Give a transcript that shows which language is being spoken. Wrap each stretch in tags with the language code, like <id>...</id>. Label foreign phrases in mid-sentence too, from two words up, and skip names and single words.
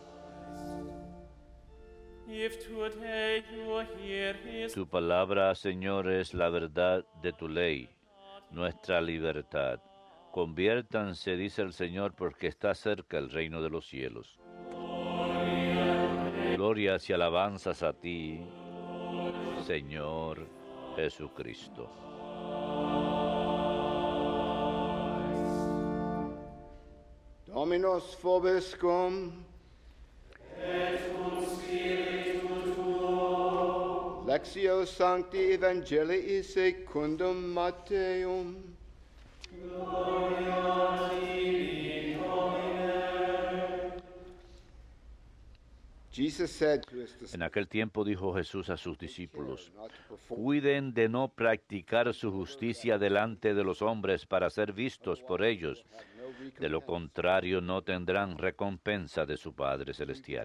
<es>Tu palabra, Señor, es la verdad de tu ley, nuestra libertad. Conviértanse, dice el Señor, porque está cerca el reino de los cielos. Glorias y alabanzas a ti, Señor Jesucristo.</es> <la>Dominus vobiscum. Et cum spiritu tuo. Lectio Sancti Evangelii secundum Matteum. Gloria tibi, Domine.</la> <es>En aquel tiempo dijo Jesús a sus discípulos, cuiden de no practicar su justicia delante de los hombres para ser vistos por ellos. De lo contrario, no tendrán recompensa de su Padre Celestial.</es>